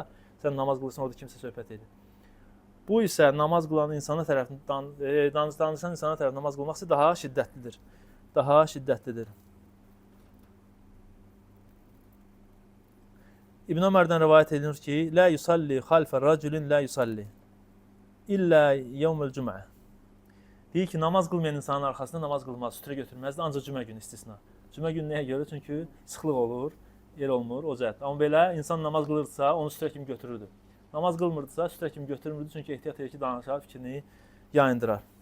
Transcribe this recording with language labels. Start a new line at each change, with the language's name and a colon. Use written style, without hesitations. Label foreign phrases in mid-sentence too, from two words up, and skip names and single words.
Azerbaijani: Sən namaz qılırsan, orada kimsə söhbət edir. Bu isə namaz qılan insana tərəfindən danışan insana tərəf namaz qılmaq isə daha şiddətlidir. Daha şiddətlidir. İbn Ömərdən rivayət edilir ki,
Arabic: "لا يصلي خلف رجل لا يصلي إلا يوم الجمعة."
Azerbaijani: Deyir ki, namaz qılmayan insanın arxasında namaz qılmaz, sütrə götürməzdi, ancaq cümə günü istisna. Cümə günü nəyə görə? Çünki sıxlıq olur, yer olmur, o cəhətdə. Amma belə insan namaz qılırsa, onu sütrə kimi götürürdü. Namaz qılmırdısa, sütrə kimi götürmürdü, çünki ehtiyat edir ki, danışar, fikrini yayındırar.